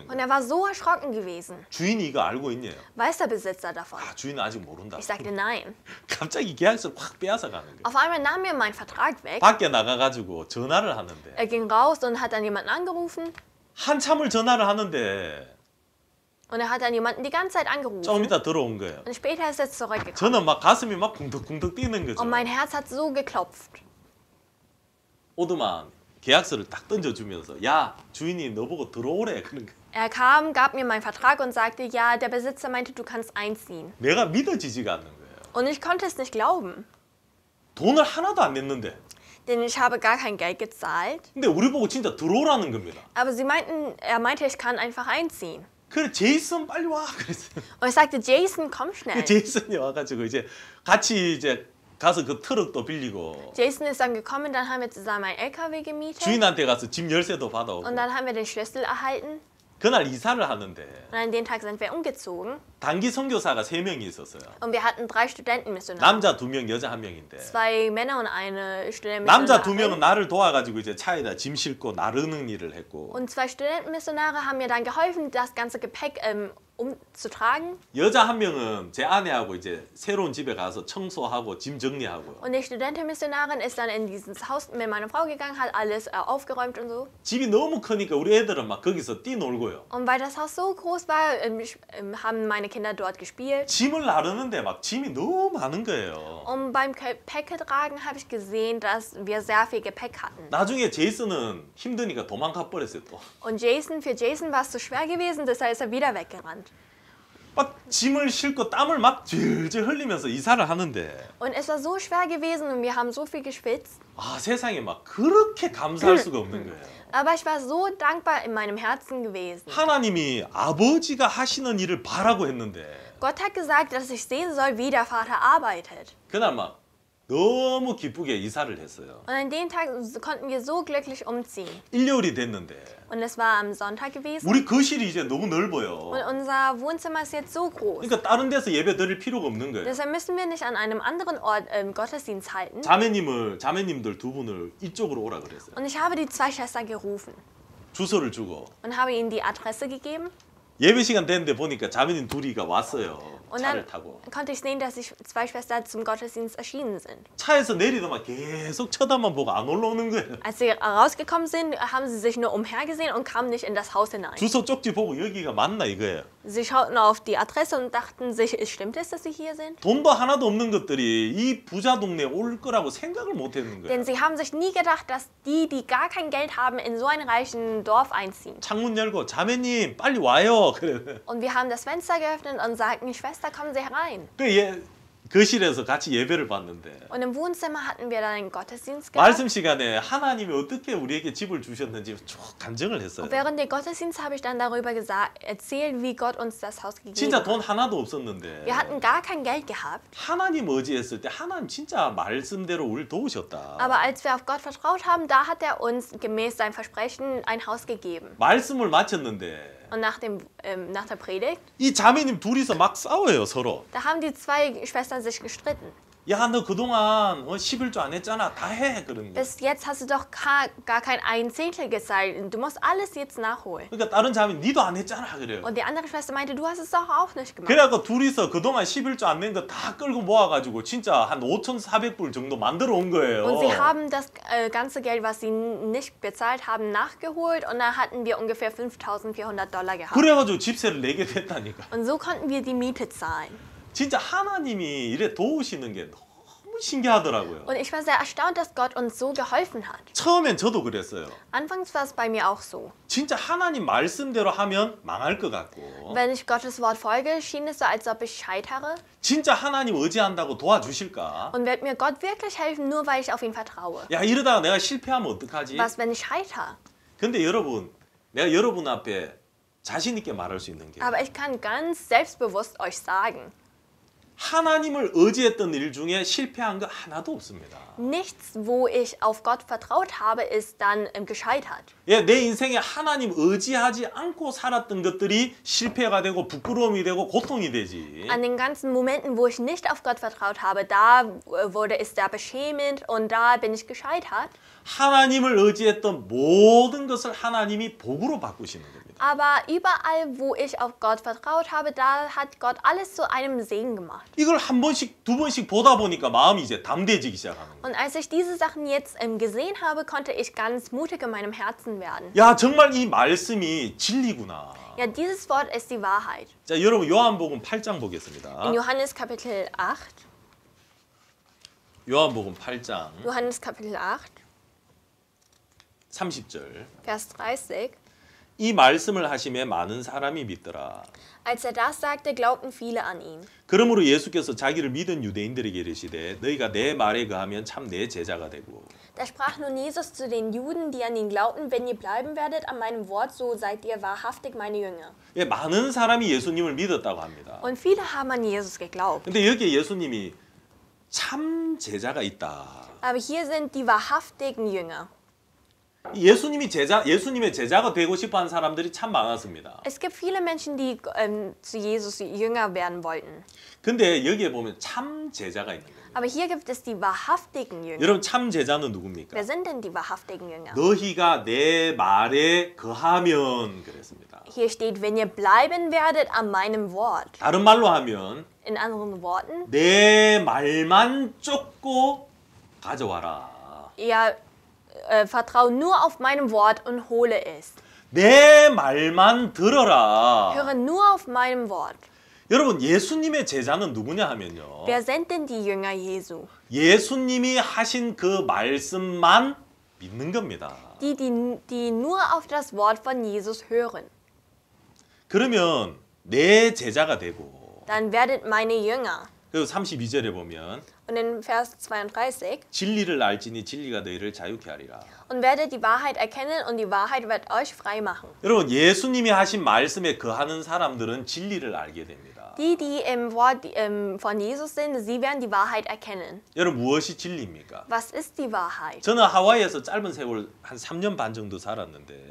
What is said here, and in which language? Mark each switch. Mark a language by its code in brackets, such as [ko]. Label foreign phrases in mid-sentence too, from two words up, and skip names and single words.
[de] Und [ko] 거예요. [de] er war so erschrocken gewesen. [ko] 주인이 이거 알고 있냐? [de] Weiß der Besitzer davon? [ko] 아, 주인은 아직 모른다. [de] Ich sagte, nein. [ko] 갑자기 계약서를 확 빼앗아 가는 거예요. [de] Auf einmal nahm er meinen Vertrag weg. [ko] 밖에 나가가지고 전화를 하는데 [de] Er ging raus und hat dann jemanden angerufen. [ko] 한참을 전화를 하는데 [de] Und er hat dann jemanden die ganze Zeit [ko] 조금 [de] angerufen. [ko] 이따 들어온 거예요. [de] Und später ist er zurückgekommen. [ko] 저는 막 가슴이 막 쿵덕쿵덕 뛰는 거죠. [de] Und mein Herz hat so geklopft. [ko] 오더만 계약서를 딱 던져주면서 야 주인이 너보고 들어오래 그런 거. [de] Er kam, gab mir meinen Vertrag und sagte, ja, der Besitzer meinte, du kannst einziehen. [ko] 내가 믿어지지가 않는 거예요. [de] Und ich konnte es nicht glauben, [ko] 돈을 하나도 안 냈는데. [de] denn ich habe gar kein Geld gezahlt. [ko] 근데 우리 보고 진짜 들어오라는 겁니다. [de] Aber er meinte, ich kann einfach einziehen. [ko] 그래 제이슨 빨리 와 그랬어요. [de] Und ich sagte, Jason, komm schnell. [ko] 제이슨이 와가지고 이제 같이 이제 가서 그 트럭도 빌리고 [de] Jason ist dann gekommen, dann haben wir zusammen einen LKW gemietet. [ko] 주인한테 가서 집 열쇠도 받아오고 [de] Und dann haben wir den Schlüssel erhalten. [ko] 그날 이사를 하는데 [de] Und an dem Tag sind wir umgezogen. [ko] 단기 선교사가 3명이 있었어요. [de] Und wir hatten 3 Studentenmissionare. [ko] 남자 2명, 여자 1명인데 [de] 2 Männer und eine [ko] 남자 2명은 [de] Studentenmissionarin. [ko] 나를 도와가지고 이제 차에다 짐 싣고 나르는 일을 했고 [de] Und 2 Studentenmissionare haben mir dann geholfen, das ganze Gepäck umzutragen. [ko] 여자 1명은 제 아내하고 이제 새로운 집에 가서 청소하고 짐 정리하고요. [de] Und die Studentenmissionarin ist dann in dieses Haus mit meiner Frau gegangen, hat alles aufgeräumt und so. [ko] 집이 너무 크니까 우리 애들은 막 거기서 뛰놀고요. [de] Und weil das Haus so groß war, haben meine Kinder dort gespielt. [ko] 짐을 나르는데 막 짐이 너무 많은 거예요. [de] Und beim Gepäcktragen habe ich gesehen, dass wir sehr viel Gepäck hatten. [ko] 나중에 제이슨은 힘드니까 도망가 버렸어요 또. [de] Und für Jason war es zu schwer gewesen, deshalb ist er wieder weggerannt. [ko] 막 짐을 싣고 땀을 막 질질 흘리면서 이사를 하는데 [de] Und es war so schwer gewesen und wir haben so viel geschwitzt. [ko] 아 세상에 막 그렇게 감사할 수가 없는 거예요. [de] Aber ich war so dankbar in meinem Herzen gewesen. [ko] 하나님이 아버지가 하시는 일을 바라고 했는데 [de] Gott hat gesagt, dass ich sehen soll, wie der Vater arbeitet. [ko] 그날 막 너무 기쁘게 이사를 했어요. [de] Und an dem Tag konnten wir so glücklich umziehen. [ko] 일요일이 됐는데 [de] Und es war am Sonntag gewesen. [ko] 우리 거실이 이제 너무 넓어요. [de] Und unser Wohnzimmer ist jetzt so groß. [ko] 그러니까 다른 데서 예배 드릴 필요가 없는 거예요. [de] Deshalb müssen wir nicht an einem anderen Ort Gottesdienst halten. [ko] 자매님들 2분을 이쪽으로 오라 그랬어요. [de] Und ich habe die 2 Schwestern gerufen [ko] 주소를 주고 [de] und habe ihnen die Adresse gegeben. [ko] 예배 시간 됐는데 보니까 자매님 둘이가 왔어요. [de] Und [ko] 차를 [de] dann [ko] 타고. [de] konnte ich sehen, dass sich zwei Schwestern zum Gottesdienst erschienen sind. [ko] 차에서 내리더만 계속 쳐다만 보고 안 올라오는 거예요. [de] Als sie rausgekommen sind, haben sie sich nur umhergesehen und kamen nicht in das Haus hinein. [ko] 주소 쪽지 보고 여기가 맞나 이거예요. [de] Sie schauten auf die Adresse und dachten sich, stimmt es, dass sie hier sind? [ko] 돈도 하나도 없는 것들이 이 부자 동네에 올 거라고 생각을 못 했는 거예요. [de] Denn sie haben sich nie gedacht, dass die gar kein Geld haben, in so ein reichen Dorf einziehen. [ko] 창문 열고 자매님 빨리 와요. 그래. [de] Und wir haben das Fenster geöffnet und sagten, Schwester, kommen Sie herein. [ko] 거실에서 같이 예배를 봤는데 [de] Und im Wohnzimmer hatten wir dann einen Gottesdienst gehabt. [ko] 말씀 시간에 하나님이 어떻게 우리에게 집을 주셨는지 쭉 간증을 했어요. [de] Und während der Gottesdienst habe ich dann darüber erzählt, wie Gott uns das Haus gegeben [ko] 진짜 [de] hat. [ko] 돈 하나도 없었는데 [de] Wir hatten gar kein Geld gehabt. [ko] 하나님 의지했을 때 하나님 진짜 말씀대로 우리를 도우셨다. [de] Aber als wir auf Gott vertraut haben, da hat er uns gemäß seinem Versprechen ein Haus gegeben. [ko] 말씀을 마쳤는데 [de] Und nach der Predigt, [ko] 이 자매님 둘이서 막 싸워요 서로. [de] da haben die zwei Schwestern sich gestritten. [ko] 야 너 그동안 11조 안 했잖아. 다 해. 그러는 거야. [de] Bis jetzt hast du doch gar kein ein Zehntel gezahlt. Du musst alles jetzt nachholen. [ko] 그러니까 다른 자매 니도 안 했잖아. 그래요. [de] Und die andere Schwester meinte, du hast es doch auch nicht gemacht. [ko] 그래갖고 둘이서 그동안 11조 안 낸 거 다 끌고 모아가지고 진짜 한 5,400불 정도 만들어 온 거예요. [de] Und sie haben das ganze Geld, was sie nicht bezahlt haben, nachgeholt. Und da hatten wir ungefähr $5.400 gehabt. [ko] 그래가지고 집세를 내게 됐다니까. [de] Und so konnten wir die Miete zahlen. [ko] 진짜 하나님이 이래 도우시는 게 너무 신기하더라고요. [de] Und ich war sehr erstaunt, dass Gott uns so geholfen hat. [ko] 처음엔 저도 그랬어요. [de] Anfangs war es bei mir auch so. [ko] 진짜 하나님 말씀대로 하면 망할 것 같고 [de] Wenn ich Gottes Wort folge, schien es so, als ob ich scheitere. [ko] 진짜 하나님 의지한다고 도와주실까? [de] Und wird mir Gott wirklich helfen, nur weil ich auf ihn vertraue? [ko] 야 이러다가 내가 실패하면 어떡하지? [de] Was, wenn ich scheitere? [ko] 근데 여러분, 내가 여러분 앞에 자신 있게 말할 수 있는 게 [de] Aber ich kann ganz selbstbewusst euch sagen, [ko] 하나님을 의지했던 일 중에 실패한 거 하나도 없습니다. [de] nichts, wo ich auf Gott vertraut habe, ist dann gescheitert. [ko] 예, 내 인생에 하나님 의지하지 않고 살았던 것들이 실패가 되고 부끄러움이 되고 고통이 되지. [de] An den ganzen Momenten, wo ich nicht auf Gott vertraut habe, da wurde es sehr beschämend und da bin ich gescheitert. [ko] 하나님을 의지했던 모든 것을 하나님이 복으로 바꾸시는 겁니다. [de] Aber überall, wo ich auf Gott vertraut habe, da hat Gott alles zu einem Segen gemacht. [ko] 이걸 한 번씩 두 번씩 보다 보니까 마음이 이제 담대해지기 시작하는 거예요. [de] Und als ich diese Sachen jetzt gesehen habe, konnte ich ganz mutig in meinem Herzen werden. [ko] 야 정말 이 말씀이 진리구나. [de] Ja, dieses Wort ist die Wahrheit. [ko] 자 여러분 요한복음 8장 보겠습니다. [de] In Johannes Kapitel 8, [ko] 요한복음 8장 [de] Johannes Kapitel 8, [ko] 30절. [de] Vers 30. [ko] 이 말씀을 하심에 많은 사람이 믿더라. [de] Als er das sagte, glaubten viele an ihn. [ko] 그러므로 예수께서 자기를 믿은 유대인들에게 이르시되 너희가 내 말에 거하면 참 내 제자가 되고 [de] Da sprach nun Jesus zu den Juden, die an ihn glaubten, wenn ihr bleiben werdet an meinem Wort, so seid ihr wahrhaftig meine Jünger. [ko] 예, 많은 사람이 예수님을 믿었다고 합니다. [de] Und viele haben an Jesus geglaubt. [ko] 근데 여기에 예수님이 참 제자가 있다. [de] Aber hier sind die wahrhaftigen Jünger. [ko] 예수님의 제자가 되고 싶어하는 사람들이 참 많았습니다. [de] Es gibt viele Menschen, die zu Jesus Jünger werden wollten. [ko] 근데 여기에 보면 참 제자가 있는 겁니다. [de] Aber hier gibt es die wahrhaftigen Jünger. [ko] 여러분 참 제자는 누굽니까? [de] Wer sind denn die wahrhaftigen Jünger? [ko] 너희가 내 말에 거하면 그랬습니다. [de] Hier steht, wenn ihr bleiben werdet an meinem Wort. [ko] 다른 말로 하면 [de] In anderen Worten, [ko] 내 말만 쫓고 가져와라. [de] ihr vertraut nur auf meinem Wort und hole es. [ko] 내 말만 들어라. [de] Höre nur auf meinem Wort. [ko] 여러분 예수님의 제자는 누구냐 하면요. [de] Wer sind denn die Jünger Jesu? [ko] 예수님이 하신 그 말씀만 믿는 겁니다. [de] Die nur auf das Wort von Jesus hören. [ko] 그러면 내 제자가 되고 [de] Dann werdet meine Jünger. [ko] 그리고 32절에 보면 [de] Und in Vers 32, [ko] 진리를 알지니 진리가 너희를 자유케 하리라. [de] und werdet die Wahrheit erkennen und die Wahrheit wird euch frei machen. [ko] 여러분 예수님이 하신 말씀에 거하는 사람들은 진리를 알게 됩니다. [de] Die im Wort von Jesus sind, sie werden die Wahrheit erkennen. [ko] 여러분 무엇이 진리입니까? [de] Was ist die Wahrheit? [ko] 저는 하와이에서 짧은 세월 한 3년 반 정도 살았는데